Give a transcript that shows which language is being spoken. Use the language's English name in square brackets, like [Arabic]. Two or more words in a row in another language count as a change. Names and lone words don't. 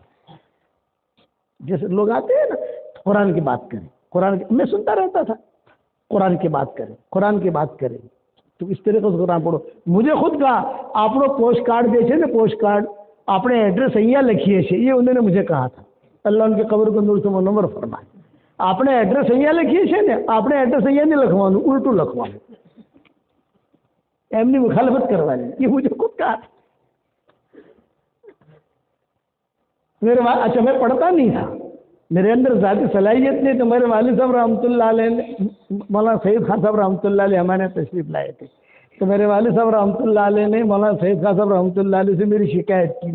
[Urdu] جیسے لوگ آتے ہیں نا قرآن کی بات کریں، قرآن کی، میں سنتا رہتا تھا قرآن کی بات کریں، قرآن کی بات کریں. تو اس طریقے سے قرآن پڑھو. مجھے خود کہا آپ لوگ [English] post card [Urdu] دیکھے نا، [English] post card [Urdu] اپنے ایڈریس અહીંયા لکھیے છે، یہ انہوں نے مجھے کہا تھا. اللہ ان کی قبر کو نور سے منور فرمائے. [Gujarati] આપણે એડ્રેસ અહીંયા લખીએ છીએ ને، આપણે એડ્રેસ અહીંયા નહીં લખવાનું، ઉલટું લખવાનું، એમની મુખાલફત કરવાની. [Urdu] یہ مجھے خود کہا تھا. اچھا میں پڑھتا نہیں تھا، میرے اندر ذاتی صلاحیت نہیں. تو میرے والد صاحب رحمۃ اللہ علیہ نے، مولانا سعید خان صاحب رحمۃ اللہ علیہ ہمارے یہاں تشریف لائے تھے. تو میرے والد صاحب رحمۃ اللہ علیہ نے مولانا سعید خان صاحب رحمۃ اللہ علیہ سے میری شکایت کی.